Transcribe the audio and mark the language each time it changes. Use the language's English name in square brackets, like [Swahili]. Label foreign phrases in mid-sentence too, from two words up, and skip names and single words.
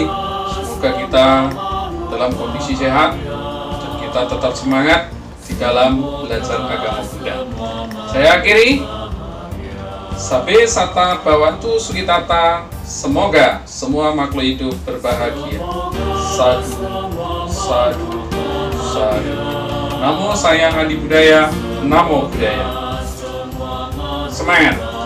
[Indonesian] Semoga kita dalam kondisi sehat dan kita tetap semangat di dalam belajar agama Buddha. Saya akhiri. [Pali] Sabe Sata Bhawantu Sukitata. [Indonesian] Semoga semua makhluk hidup berbahagia. [Pali] Sadu, sadu, sadu. Namo Sayang Adi Budaya. Namo Buddhaya. [Indonesian] Semangat.